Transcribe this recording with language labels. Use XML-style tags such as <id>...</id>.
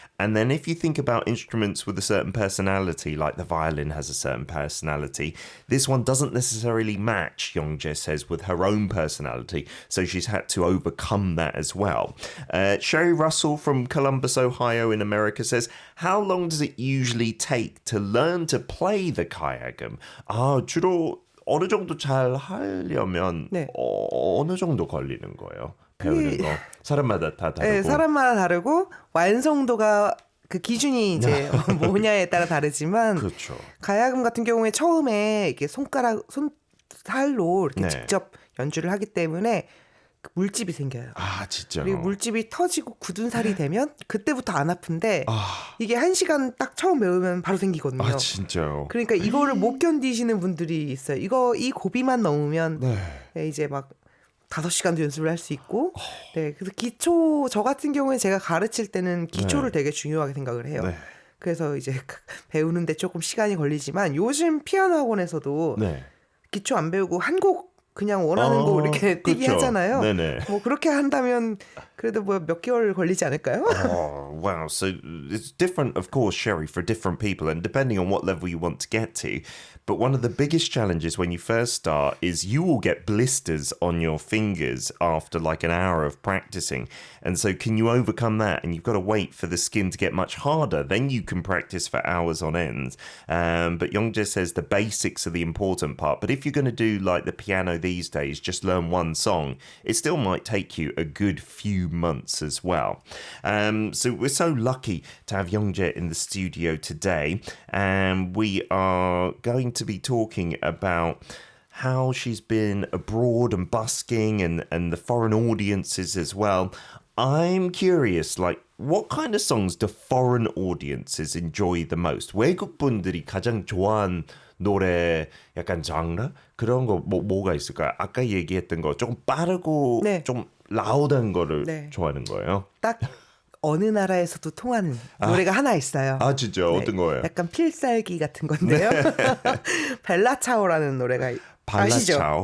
<en>And then if you think about instruments with a certain personality, like the violin has a certain personality, this one doesn't necessarily match, Youngjae says, with her own personality. So she's had to overcome that as well. Sherry Russell from Columbus, Ohio in America says, how long does it usually take to learn to play the kayagum?</en> <ko>주로 어느 정도 잘 하려면 네. 어느 정도 걸리는 거예요? 배우는 거 사람마다 다 다르고. 네, 사람마다 다르고 완성도가 그 기준이 이제 뭐냐에 따라 다르지만 그렇죠. 가야금 같은 경우에 처음에 이렇게 손살로 이렇게 네. 직접 연주를 하기 때문에 물집이 생겨요. 아, 진짜요? 그리고 물집이 터지고 굳은 살이 되면 그때부터 안 아픈데 이게 1시간 딱 처음 배우면 바로 생기거든요. 아, 진짜요? 그러니까 이거를 못 견디시는 분들이 있어요. 이 고비만 넘으면 네, 이제 막 5시간도 연습을 할 수 있고 네, 그래서 기초 저 같은 경우에 제가 가르칠 때는 기초를 되게 중요하게 생각을 해요. 네. 그래서 이제 배우는데 조금 시간이 걸리지만 요즘 피아노 학원에서도 기초 안 배우고 한 곡 그냥 원하는 곡 이렇게 뛰기 그렇죠. 하잖아요. 네네. 뭐 그렇게 한다면 그래도 뭐 몇 개월 걸리지 않을까요?</ko> <en>Wow. So it's different, of course, Sherry, for different people and depending on what level you want to get to. But one of the biggest challenges when you first start is you will get blisters on your fingers after like an hour of practicing. And so can you overcome that? And you've got to wait for the skin to get much harder. Then you can practice for hours on end. But Youngjae says the basics are the important part. But if you're going to do like the piano these days, just learn one song, it still might take you a good few months as well. So we're so lucky to have Youngjae in the studio today. And we are going to be talking about how she's been abroad and busking and the foreign audiences as well. I'm curious, like, what kind of songs do foreign audiences enjoy the most?</en> <ko>외국 분들이 가장 좋아하는 노래 약간 장르? 그런 거 뭐가 있을까요? 아까 얘기했던 거 조금 빠르고 좀 라우드한 거를 좋아하는 거예요? 딱 어느 나라에서도 통하는 노래가 하나 있어요. 아 진짜 어떤 거예요? 약간 필살기 같은 건데요. 벨라차오라는 노래가 아시죠?</ko>